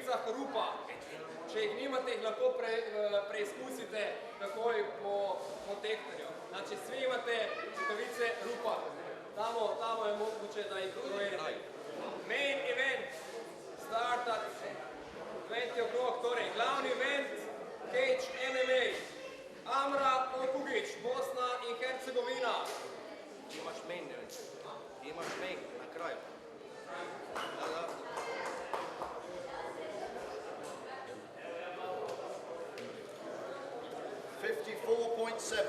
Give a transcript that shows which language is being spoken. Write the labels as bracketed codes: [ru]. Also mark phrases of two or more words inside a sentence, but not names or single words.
[hr] rupa. [sl] Če jih nimate, jih lahko preizkusite takoj po tehtanju. [hr] Znači, svi imate rukavice rupa. Tamo je moguće da ih dojerite. [en] Main event start at 20 o'clock, [sl] torej glavni event Cage MMA. Amra Okugić, Bosna in Hercegovina. [hr] Imaš [en] main event. [hr] Imaš main na kraju. Da. 54.7.